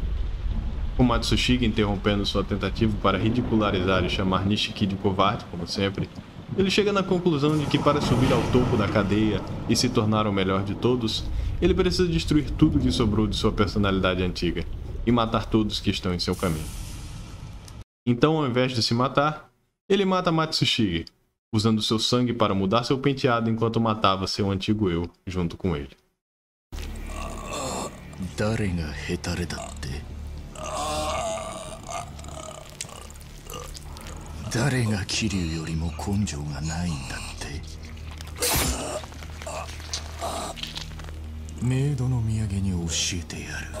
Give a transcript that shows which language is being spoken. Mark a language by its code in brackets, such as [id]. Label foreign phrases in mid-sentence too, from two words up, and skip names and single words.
[pt] Com Matsushige interrompendo sua tentativa para ridicularizar e chamar Nishiki de covarde, como sempre, ele chega na conclusão de que para subir ao topo da cadeia e se tornar o melhor de todos, ele precisa destruir tudo que sobrou de sua personalidade antiga e matar todos que estão em seu caminho. Então, ao invés de se matar, ele mata Matsushige, usando seu sangue para mudar seu penteado enquanto matava seu antigo eu junto com ele. [ja] 誰がヘタレだって、誰が桐生よりも根性がないんだって。メイドの土産に教えてやる。